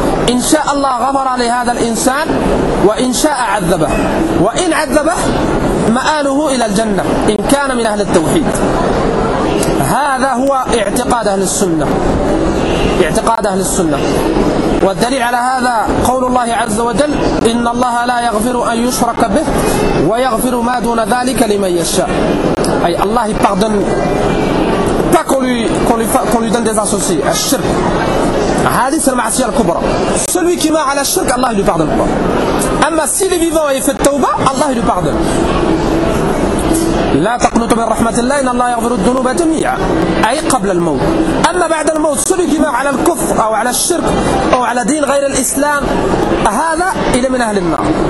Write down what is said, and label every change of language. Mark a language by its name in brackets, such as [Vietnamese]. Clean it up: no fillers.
[Arabic] إن شاء الله غفر لهذا الإنسان، وإن شاء عذبه، وإن عذبه مآله إلى الجنة إن كان من أهل التوحيد. هذا هو اعتقاد أهل السنة، اعتقاد أهل السنة. والدليل على هذا قول الله عز وجل: إن الله لا يغفر أن يشرك به ويغفر ما دون ذلك لمن يشاء. أي الله يغفر [French] qu'on lui donne des associés à الشرك. [Arabic] هذه المعصية الكبرى. [French] Celui qui meurt à la shirk, Allah lui pardonne pas. أما s'il est vivant et il fait tawbah, Allah lui pardonne. [Arabic] لا تقنط من رحمة الله إن الله يغفر الذنوب جميعا، أي قبل الموت. أما بعد الموت سلوك كما على الكفر أو على الشرك أو على دين غير الإسلام، هذا إلى من أهل النار.